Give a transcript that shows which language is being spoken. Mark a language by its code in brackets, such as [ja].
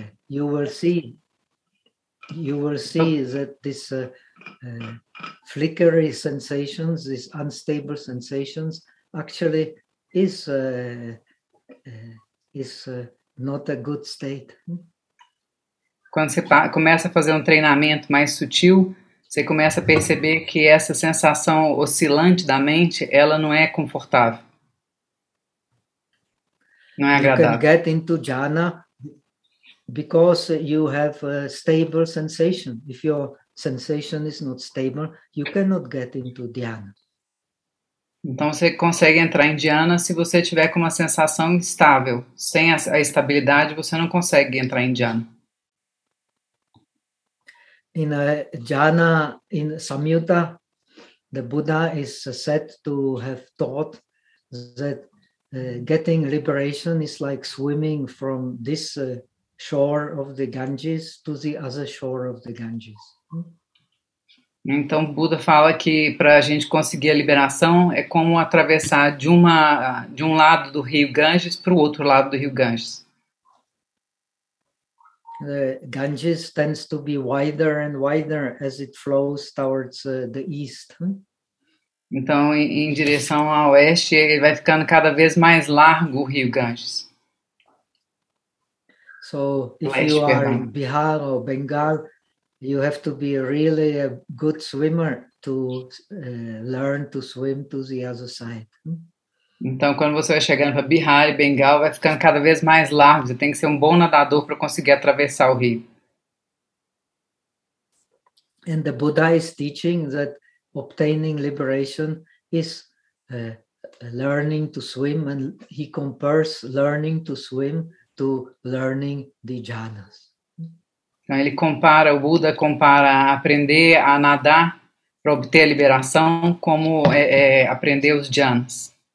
[en] You will see that this flickery sensations, these unstable sensations, actually is not a good state. [pt] Quando você começa a fazer um treinamento mais sutil, você começa a perceber que essa sensação oscilante da mente, ela não é confortável. Não é agradável. [en] You can get into jhana because you have a stable sensation. If your sensation is not stable, you cannot get into dhyana. [pt] Então você consegue entrar em dhyana se você tiver com uma sensação instável. Sem a estabilidade, você não consegue entrar em dhyana. [en] In a jhana, in Samyutta, the Buddha is said to have taught that getting liberation is like swimming from this shore of the Ganges to the other shore of the Ganges. [pt] Então, Buda fala que para a gente conseguir a liberação é como atravessar de um lado do rio Ganges para o outro lado do rio Ganges. [en] The Ganges tends to be wider and wider as it flows towards the east. [pt] Então, em direção ao oeste, ele vai ficando cada vez mais largo o rio Ganges. [en] So, if you are in Bihar or Bengal, you have to be really a good swimmer to learn to swim to the other side. [pt] Então, quando você vai chegando para Bihar e Bengal, vai ficando cada vez mais largo. Você tem que ser um bom nadador para conseguir atravessar o rio. [en] And the Buddha is teaching that obtaining liberation is learning to swim, and he compares learning to swim to learning the jhanas. [pt] Então ele compara, o Buda compara aprender a nadar para obter a liberação como aprender os jhanas.